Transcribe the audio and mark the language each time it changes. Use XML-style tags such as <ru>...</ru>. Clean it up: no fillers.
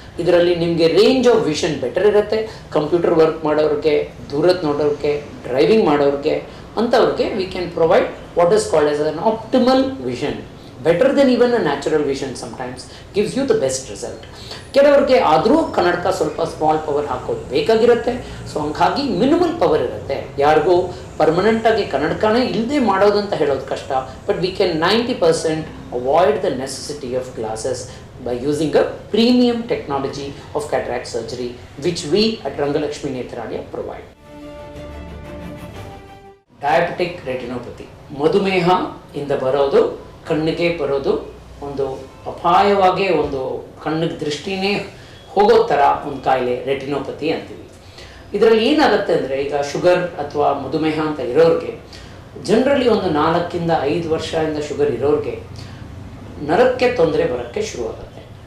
<kn>ಇದರಲ್ಲಿ ನಿಮಗೆ range of vision better ಇರುತ್ತೆ. ಕಂಪ್ಯೂಟರ್ ವರ್ಕ್ ಮಾಡೋರಿಗೆ, ದೂರದ್ದು ನೋಡೋರಿಗೆ, ಡ್ರೈವಿಂಗ್ ಮಾಡೋರಿಗೆ, ಅಂಥವ್ರಿಗೆ</kn> <en>We can provide what is called as an optimal vision, better than even a natural vision sometimes gives you the best result.</en> <kn>ಕೆಲವರಿಗೆ ಆದರೂ ಕನ್ನಡಕ ಸ್ವಲ್ಪ ಸ್ಮಾಲ್ ಪವರ್ ಹಾಕೋದು ಬೇಕಾಗಿರುತ್ತೆ. ಸೊ ಹಂಗಾಗಿ ಮಿನಿಮಲ್ ಪವರ್ ಇರುತ್ತೆ. ಯಾರಿಗೂ ಪರ್ಮನೆಂಟಾಗಿ ಕನ್ನಡಕನೇ ಇಲ್ಲದೆ ಮಾಡೋದಂತ ಹೇಳೋದು ಕಷ್ಟ.</kn> <en>But we can 90% avoid the necessity of glasses by using a premium technology of cataract surgery which we at Rangalakshmi Nethralaya provide.</en> <kn>Diabetic retinopathy, ಮಧುಮೇಹ ಇಂದ ಬರೋದು, ಕಣ್ಣಿಗೆ ಬರೋದು, ಒಂದು ಅಪಾಯವಾಗಿ ಒಂದು ಕಣ್ಣಿಗೆ ದೃಷ್ಟಿನೇ ಹೋಗೋ ಥರ ಒಂದು ಕಾಯಿಲೆ ರೆಟಿನೋಪತಿ ಅಂತೀವಿ. ಇದರಲ್ಲಿ ಏನಾಗುತ್ತೆ ಅಂದರೆ, ಈಗ ಶುಗರ್ ಅಥವಾ ಮಧುಮೇಹ ಅಂತ ಇರೋರಿಗೆ ಜನರಲಿ ಒಂದು 4 to 5 ವರ್ಷದಿಂದ ಶುಗರ್ ಇರೋರಿಗೆ ನರಕ್ಕೆ ತೊಂದರೆ ಬರೋಕ್ಕೆ ಶುರುವಾಗುತ್ತೆ.</kn>